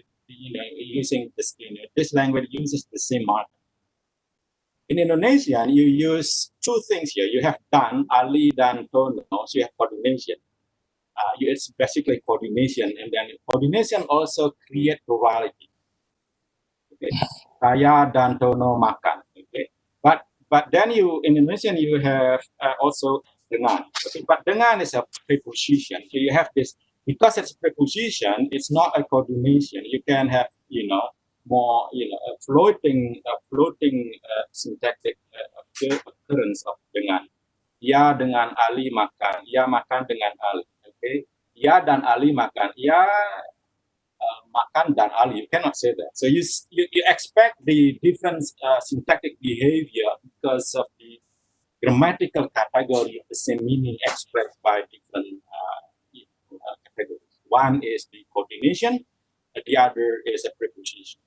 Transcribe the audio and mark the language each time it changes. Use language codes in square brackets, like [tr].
[en] Using this. This language uses the same marker. In Indonesian, you use two things here. You have [id] dan, ali, dan tono. [en] So you have coordination. It's basically coordination, and then coordination also create plurality. [id] Okay, saya dan tono makan. [en] Okay, but then in Indonesian you have also dengan. Okay, but dengan is a preposition. So you have this because it's a preposition. It's not a coordination. You can have more a floating syntactic occurrence of dengan. [id] Ya dengan Ali makan. Ya makan dengan Ali. Okay. Ya dan Ali makan. Ya makan dan ali. [en] You cannot say that. So you expect the different syntactic behavior because of the grammatical category of the same meaning expressed by different categories. One is the coordination, the other is a preposition.